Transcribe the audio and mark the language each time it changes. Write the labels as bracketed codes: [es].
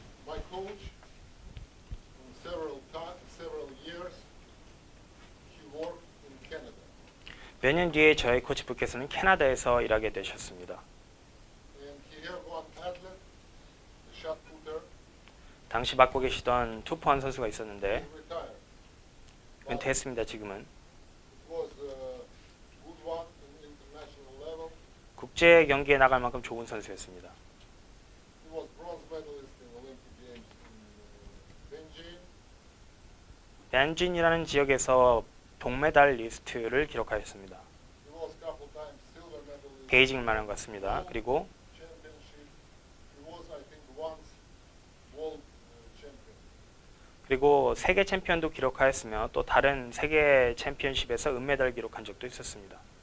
[en] My coach, several years, he worked in Canada. [ko] 몇 년 뒤에 저희 코치부께서는 캐나다에서 일하게 되셨습니다. [en] And he had one athlete, a shot putter, [ko] 당시 맡고 계시던 투포한 선수가 [en] he [ko] 있었는데 [en] retired. But [ko] 은퇴했습니다. 지금은. [en] it was a good one in international level. [ko] 국제 경기에 나갈 만큼 좋은 선수였습니다. [en] He was bronze medalist in Olympic Games in Beijing. [ko] 벤진이라는 지역에서 동메달 리스트를 기록하였습니다. [en] He was a couple times silver medalist. [ko] 베이징을 말한 것 같습니다. 그리고 [en] Championship. He was, I think, once world champion. [ko] 그리고 세계 챔피언도 기록하였으며 또 다른 세계 챔피언십에서 은메달을 기록한 적도 있었습니다.